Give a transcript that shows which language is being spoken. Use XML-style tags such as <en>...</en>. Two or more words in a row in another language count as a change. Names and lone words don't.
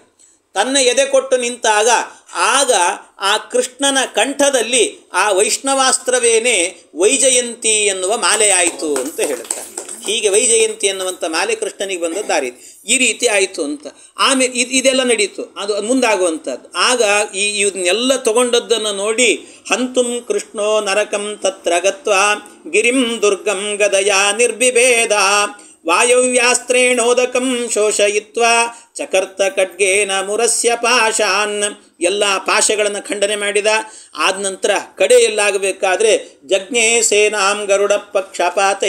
<kn>ತನ್ನ ಎದೆ ಕೊಟ್ಟು ನಿಂತಾಗ ಆಗ ಆ ಕೃಷ್ಣನ ಕಂಠದಲ್ಲಿ ಆ ವೈಷ್ಣವಾಸ್ತ್ರವೇನೇ ವೈಜಯಂತಿ ಎನ್ನುವ ಮಾಲೆ ಆಯಿತು ಅಂತ ಹೇಳುತ್ತಾರೆ. ಹೀಗೆ ವೈಜಯಂತಿ ಎನ್ನುವಂಥ ಮಾಲೆ ಕೃಷ್ಣನಿಗೆ ಬಂದದ್ದಾರಿ. ಈ ರೀತಿ ಆಯಿತು ಅಂತ. ಆಮೇಲೆ ಇದೆಲ್ಲ ನಡೀತು, ಅದು ಮುಂದಾಗುವಂಥದ್ದು. ಆಗ ಇದನ್ನೆಲ್ಲ ತಗೊಂಡದ್ದನ್ನು ನೋಡಿ</kn> <sa>ಹಂತುಂ ಕೃಷ್ಣೋ ನರಕಂ ತತ್ರ ಗತ್ವಾ ಗಿರಿಂ ದುರ್ಗಂ ಗದಯಾ ನಿರ್ಬಿಭೇದ ವಾಯವ್ಯಾಸ್ತ್ರೇಣೋದಕಂ ಶೋಷಯಿತ್ವಾ ಚಕರ್ತ ಖಡ್ಗೇನ ಮುರಸ್ಯ ಪಾಶಾನ್.</sa> <kn>ಎಲ್ಲ ಪಾಶಗಳನ್ನು ಖಂಡನೆ ಮಾಡಿದ. ಆದ ನಂತರ ಕಡೆಯಲ್ಲಾಗಬೇಕಾದ್ರೆ</kn> <sa>ಜಜ್ಞೆ ಸೇನಾಂ ಗರುಡ ಪಕ್ಷಪಾತೈ.</sa>